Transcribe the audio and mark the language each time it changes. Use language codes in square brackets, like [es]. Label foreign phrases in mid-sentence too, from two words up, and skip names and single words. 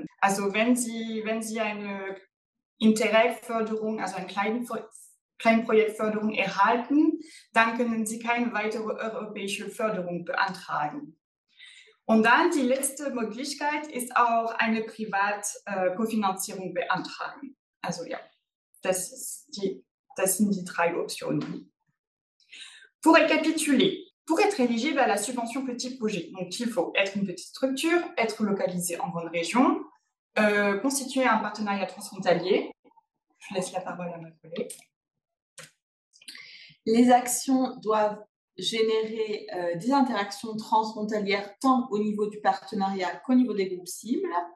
[de] Also wenn Sie eine Interreg-Förderung, also eine Kleinprojektförderung erhalten, dann können Sie keine weitere europäische Förderung beantragen. Und dann die letzte Möglichkeit ist auch eine Privatkofinanzierung beantragen. Also ja, das sind die 3 Optionen. [fr] Pour récapituler, pour être éligible à la subvention petit projet, donc il faut être une petite structure, être localisé en grande région, constituer un partenariat transfrontalier. Je laisse la parole à ma collègue. Les actions doivent générer des interactions transfrontalières tant au niveau du partenariat qu'au niveau des groupes cibles.